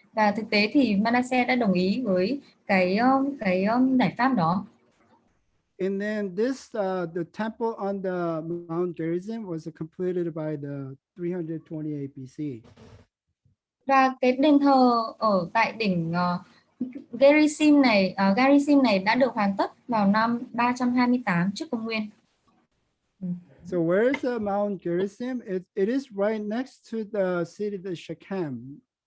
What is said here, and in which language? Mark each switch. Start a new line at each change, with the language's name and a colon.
Vietnamese: Và thực tế thì Manasseh đã đồng ý với cái giải pháp đó.
English: And then this, the temple on the Mount Gerizim was completed by the 328 BC.
Vietnamese: Và cái đền thờ ở tại đỉnh Gymnasium này đã được hoàn tất vào năm 328 trước công nguyên.
English: So where is the Mount Gerizim? It is right next to the city of Shechem.